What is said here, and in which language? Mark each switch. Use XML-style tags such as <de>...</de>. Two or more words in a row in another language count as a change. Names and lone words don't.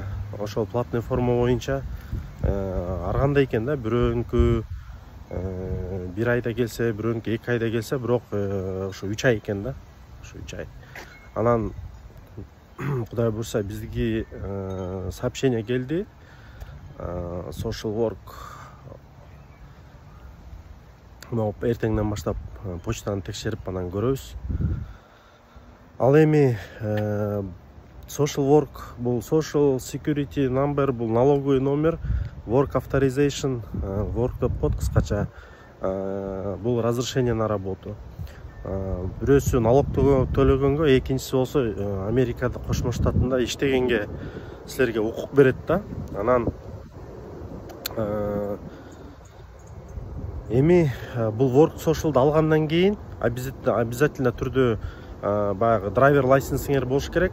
<ky>Ошол платный форма боюнча ар кандай экен да, бирөөнүкү бир айда келсе, бирөөнүкү 2 айда келсе, бирок ошо 3 ай экен да, ошо 3 ай. Анан Кудай буйрса бизге сообщение келди.</ky> <en>Social work</en> <ky>эртеңден баштап почтаны текшерип анан көрөбүз. Ал эми</ky> <en>Social work бул social security number,</en> <ru>бул налоговый номер,</ru> <en>work authorization, work</en> <ky>код кыскача, бул</ky> <ru>разрешение на работу.</ru> <ky>Бирөөсү налог төлөгөнгө, экинчиси болсо Америкада Кошмо Штатында иштегенге силерге укук берет да. Анан эми бул</ky> <en>work social'ды</en> <ky>алгандан кийин обязательно түрдө баягы</ky> <en>driver license</en> <ky>болуш керек.</ky>